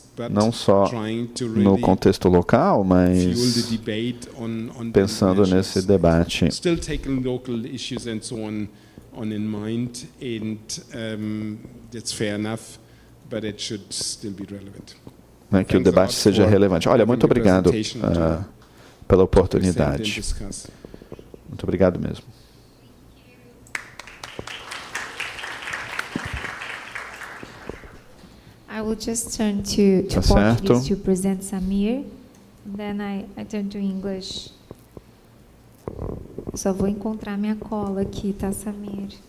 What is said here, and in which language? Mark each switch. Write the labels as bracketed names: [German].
[Portuguese] Não só no contexto local, mas pensando nesse debate. [English] And so on in mind, and that's fair enough, but it should still be relevant. [Portuguese] Que o debate seja relevante. Olha, muito obrigado pela oportunidade. Muito obrigado mesmo. [English] I will just turn to Portuguese to present Samir, then I turn to English. [Portuguese] Só vou encontrar minha cola aqui, tá, Samir?